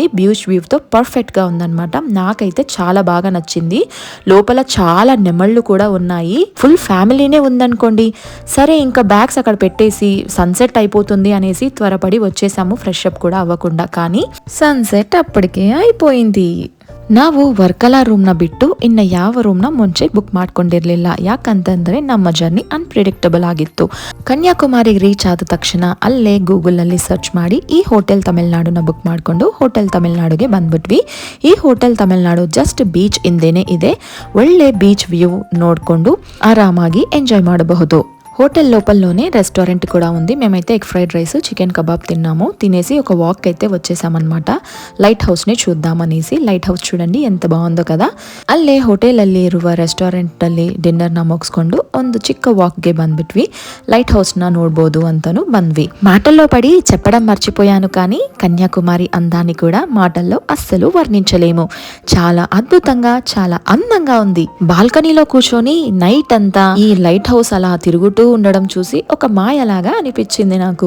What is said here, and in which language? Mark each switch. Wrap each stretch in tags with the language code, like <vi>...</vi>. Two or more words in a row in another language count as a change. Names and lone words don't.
<te>బీచ్ వ్యూతో పర్ఫెక్ట్గా ఉందన్నమాట. నాకైతే చాలా బాగా నచ్చింది. లోపల చాలా నెమళ్ళు కూడా ఉన్నాయి. ఫుల్ ఫ్యామిలీనే ఉందనుకోండి. సరే ఇంకా బ్యాగ్స్ అక్కడ పెట్టేసి సన్సెట్ అయిపోతుంది అనేసి త్వరపడి వచ్చేసాము, ఫ్రెష్ అప్ కూడా అవ్వకుండా. కానీ సన్సెట్ అప్పటికే అయిపోయింది.</te> <kn>ನಾವು ವರ್ಕಲಾ ರೂಮ್ನ ಬಿಟ್ಟು ಇನ್ನು ಯಾವ ರೂಮ್ನ ಮುಂಚೆ ಬುಕ್ ಮಾಡ್ಕೊಂಡಿರ್ಲಿಲ್ಲ. ಯಾಕಂತಂದ್ರೆ ನಮ್ಮ ಜರ್ನಿ ಅನ್ಪ್ರಿಡಿಕ್ಟಬಲ್ ಆಗಿತ್ತು. ಕನ್ಯಾಕುಮಾರಿಗೆ ರೀಚ್ ಆದ ತಕ್ಷಣ ಅಲ್ಲೇ ಗೂಗಲ್ ಅಲ್ಲಿ ಸರ್ಚ್ ಮಾಡಿ ಈ ಹೋಟೆಲ್ ತಮಿಳ್ನಾಡುನ ಬುಕ್ ಮಾಡ್ಕೊಂಡು ಹೋಟೆಲ್ ತಮಿಳ್ನಾಡುಗೆ ಬಂದ್ಬಿಟ್ವಿ. ಈ ಹೋಟೆಲ್ ತಮಿಳ್ನಾಡು ಜಸ್ಟ್ ಬೀಚ್ ಇಂದೇನೆ ಇದೆ. ಒಳ್ಳೆ ಬೀಚ್ ವ್ಯೂ ನೋಡ್ಕೊಂಡು ಆರಾಮಾಗಿ ಎಂಜಾಯ್ ಮಾಡಬಹುದು.</kn> <te>హోటల్ లోపలలోనే రెస్టారెంట్ కూడా ఉంది. మేమైతే ఎగ్ ఫ్రైడ్ రైస్, చికెన్ కబాబ్ తిన్నాము. తినేసి ఒక వాక్ అయితే వచ్చేసామన్నమాట. ಲೈಟ್ ಹೌಸ್ನೇ చూద్దామనేసి. ಲೈಟ್ ಹೌಸ್ చూడండి ఎంత ಬಾగుందో కదా.</te> <kn>ಅಲ್ಲೇ ಹೋಟೆಲ್ ಅಲ್ಲಿ ಇರುವ ರೆಸ್ಟೋರೆಂಟ್ ಅಲ್ಲಿ ಡಿನ್ನರ್ ನ ಮುಗಿಸ್ಕೊಂಡು ಒಂದು ಚಿಕ್ಕ ವಾಕ್ಗೆ ಬಂದ್ಬಿಟ್ವಿ. ಲೈಟ್ ಹೌಸ್ ನ ನೋಡ್ಬೋದು ಅಂತಾನು ಬಂದ್ವಿ.</kn> <te>మాటల్లో పడి చెప్పడం మర్చిపోయాను, కానీ కన్యాకుమారి అందాన్ని కూడా మాటల్లో అస్సలు వర్ణించలేము. చాలా అద్భుతంగా, చాలా అందంగా ఉంది. బాల్కనీలో కూర్చొని నైట్ అంతా ఈ లైట్ హౌస్ అలా తిరుగుతూ ఉండడం చూసి ఒక మాయలాగా అనిపించింది నాకు.</te>